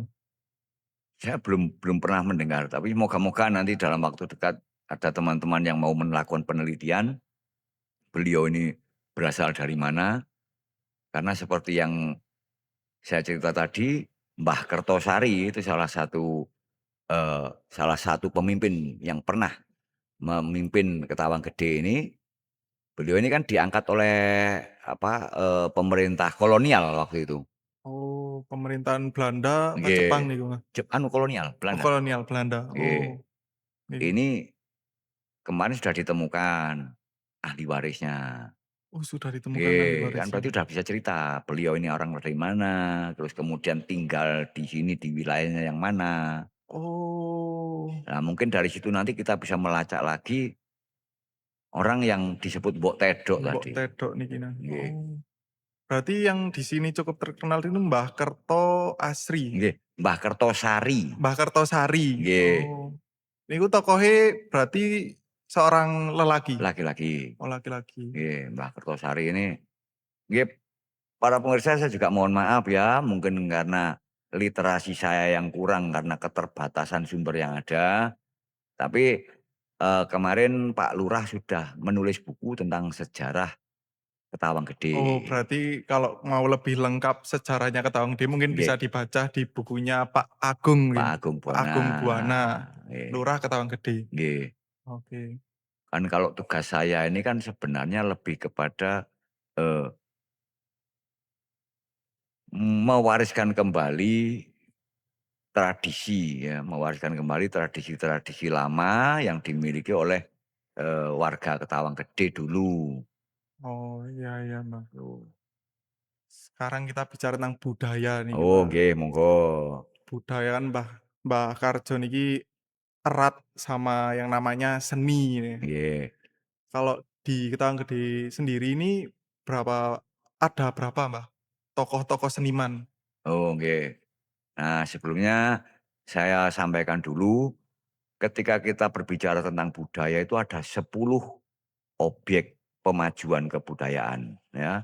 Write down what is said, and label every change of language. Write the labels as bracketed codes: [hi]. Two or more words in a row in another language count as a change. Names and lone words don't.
[id] saya belum belum pernah mendengar, tapi moga-moga nanti dalam waktu dekat ada teman-teman yang mau melakukan penelitian, beliau ini berasal dari mana, karena seperti yang saya cerita tadi, Mbah Kertosari itu salah satu pemimpin yang pernah memimpin Ketawang Gede ini, beliau ini kan diangkat oleh pemerintah kolonial waktu itu. Oh, pemerintahan Belanda apa Jepang [jv] Nggih, niku, Mbah? [id] kolonial Oh, Belanda, kolonial Belanda. [jv] nggih. Oh, nggih. [id] Ini kemarin sudah ditemukan ahli warisnya. Oh, sudah ditemukan ahli [jv] Nggih, kan [id] warisnya. berarti udah bisa cerita, beliau ini orang dari mana, terus kemudian tinggal di sini, di wilayahnya yang mana. Oh, Nah, mungkin dari situ nanti kita bisa melacak lagi orang yang disebut Mbok Tedok Mbok tadi. [jv] Tedok niki nah. Nggih, [id] Oh, berarti yang di sini cukup terkenal itu Mbah Kerto Asri, [jv] nggih, Mbah Kertosari. [id] Mbah Kertosari. [jv] Nggih, [id] Oh, [jv] niku tokohe [id] berarti seorang lelaki? laki-laki. Oh, laki-laki. Nggih, Mbah Kertosari ini nggih, para pemirsa saya juga mohon maaf ya, mungkin karena literasi saya yang kurang karena keterbatasan sumber yang ada. Tapi, kemarin Pak Lurah sudah menulis buku tentang sejarah Ketawang Oh, Gede. berarti kalau mau lebih lengkap sejarahnya Ketawang Gede mungkin bisa [jv] Nggih, [id] dibaca di bukunya Pak Agung Pak mungkin, Agung Pak Buana. Agung Buana, [jv] Nggih, [id] Lurah Ketawang Gede. [jv] nggih. [id] Oke. Kan kalau tugas saya ini kan sebenarnya lebih kepada, eee, mewariskan kembali tradisi ya, mewariskan kembali tradisi-tradisi lama yang dimiliki oleh, warga Ketawang Gede dulu, Oh, iya iya, Mbak. tuh. Sekarang kita bicara tentang budaya nih, Oh Mbak. [jv] nggih, monggo. [id] Budaya kan Mbah Mbah Karjo niki erat sama yang namanya seni ini. [jv] Nggih. [id] Kalau di Ketawang Gede sendiri ini ada berapa, Mbah, tokoh-tokoh seniman? [jv] Oh, nggih. [id] Nah, sebelumnya saya sampaikan dulu, ketika kita berbicara tentang budaya itu ada 10 objek pemajuan kebudayaan, ya.